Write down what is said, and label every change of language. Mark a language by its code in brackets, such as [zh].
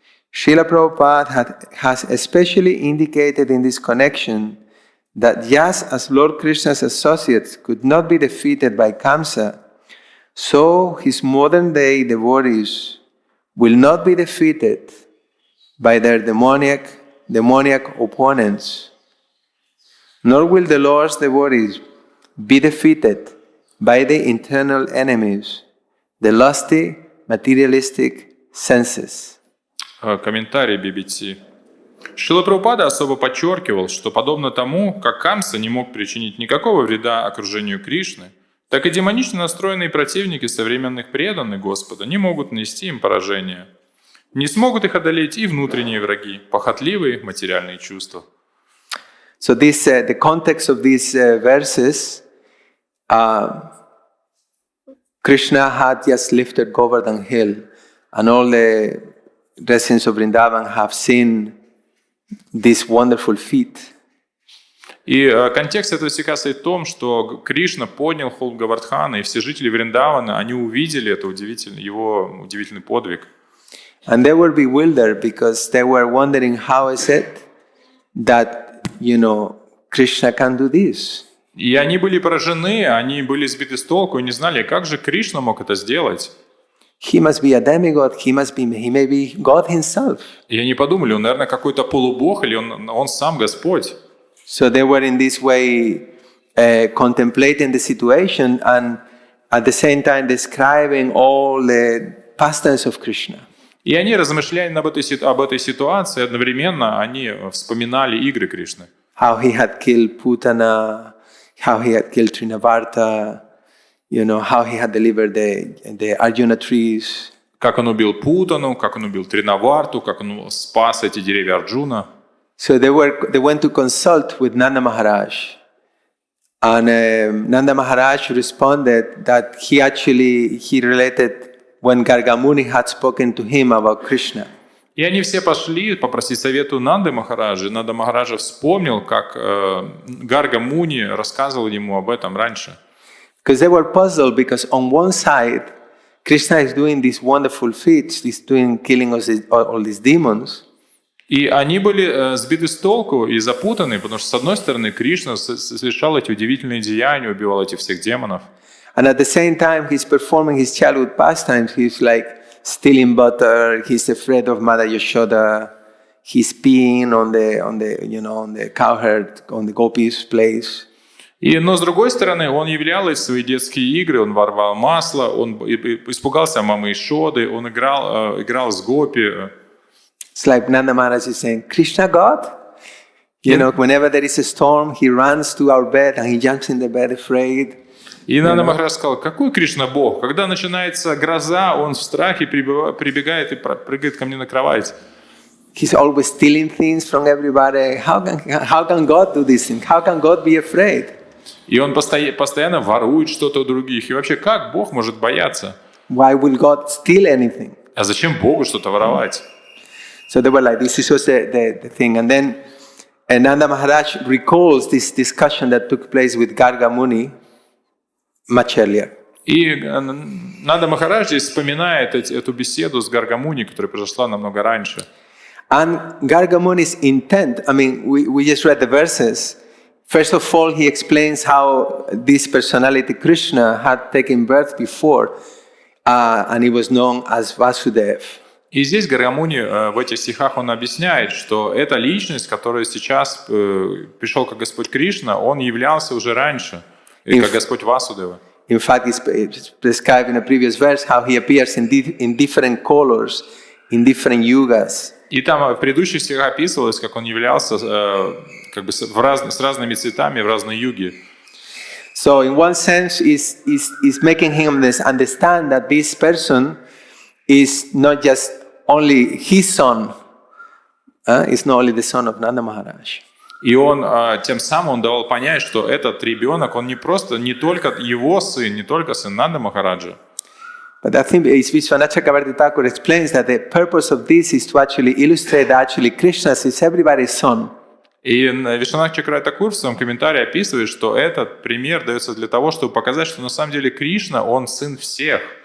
[en] Srila Prabhupada has especially indicated in this connection that just as Lord Krishna's associates could not be defeated by Kamsa, so his modern-day devotees will not be defeated by their demoniac opponents, nor will the Lord's devotees be defeated by the internal enemies, the lusty, materialistic senses. [ru] Комментарий BBT. Шрила Прабхупада особо подчеркивал, что подобно тому, как Камса не мог причинить никакого вреда окружению Кришны, так и демонично настроенные противники современных преданных Господа не могут нанести им поражение. Не смогут их одолеть и внутренние враги, похотливые материальные чувства. [en] So this, the context of these verses, Krishna had just lifted Govardhan Hill, and all the residents of Vrindavan have seen this wonderful feat. [ru] И контекст этого стиха состоит в том, что Кришна поднял холм Говардхана, и все жители Вриндавана, они увидели это его удивительный подвиг. [en] And they were bewildered because they were wondering how is it that, Krishna can do this. [ru] И они были поражены, они были сбиты с толку и не знали, как же Кришна мог это сделать. [en] He must be a demigod, he may be God himself. [ru] И они подумали, он, наверное, какой-то полубог, или он сам Господь. [en] So they were in this way contemplating the situation and at the same time describing all the pastimes of Krishna. [ru] И они размышляли об этой ситуации, одновременно они вспоминали игры Кришны. [en] How he had killed Putana, how he had killed Trinavarta, how he had delivered the Arjuna trees. [ru] Как он убил Путану, как он убил Тринаварту, как он спас эти деревья Арджуна. [en] So they went to consult with Nanda Maharaj. And Nanda Maharaj responded that he related when Gargamuni had spoken to him about Krishna. [ru] И они все пошли попросить совету Нанды Махараджи. Нанда Махараджа вспомнил, как Гарга Муни рассказывал ему об этом раньше. [en] Because they were puzzled, because on one side, Krishna is doing these wonderful feats, he's killing all these demons. [ru] И они были сбиты с толку и запутаны, потому что, с одной стороны, Кришна совершал эти удивительные деяния, убивал этих всех демонов. [en] And at the same time, he's performing his childhood pastimes. He's like stealing butter, he's afraid of Mother Yashoda, he's peeing on the cowherd, on the gopis' place. [ru] Но с другой стороны, он являл эти свои детские игры, он воровал масло, он испугался мамы Ишоды, он играл с гопи. [en] It's like Nanda Maharaj is saying, Krishna God? Whenever there is a storm, he runs to our bed and he jumps in the bed afraid. [ru] И Нанда Махарадж сказал, какой Кришна Бог? Когда начинается гроза, он в страхе прибегает и прыгает ко мне на кровать. [en] He's always stealing things from everybody. How can God do this thing? How can God be afraid? [ru] И он постоянно ворует что-то у других. И вообще, как Бог может бояться? [en] Why will God steal anything? [ru] А зачем Богу что-то воровать? [en] So they were like, this was the thing. And then Nanda Maharaj recalls this discussion that took place with Garga Muni much earlier. [ru] И Нанда Махарадж здесь вспоминает эту беседу с Гаргамуни, которая произошла намного раньше. [en] And Garga Muni's intent, we just read the verses. First of all, he explains how this personality, Krishna, had taken birth before, and he was known as Vasudev. [ru] И здесь Гаргамуни в этих стихах он объясняет, что эта личность, которая сейчас пришел как Господь Кришна, он являлся уже раньше, как Господь Васудева. [en] In fact, it's described in a previous verse how he appears in different colors, in different yugas. [ru] И там в предыдущих стихах описывалось, как он являлся с разными цветами в разные юги. [en] So, in one sense, is making him understand that this person is not just only his son, is not only the son of Nanda Maharaj. [ru] И он тем самым он давал понять, что этот ребенок, он не только его сын, не только сын Нанды Махараджа. [en] But I think Vishwanath explains that the purpose of this is to actually illustrate that actually Krishna is everybody's son. [ru] И Вишванат Чакратакур в своем комментарии описывает, что этот пример дается для того, чтобы показать, что на самом деле Кришна, он сын всех.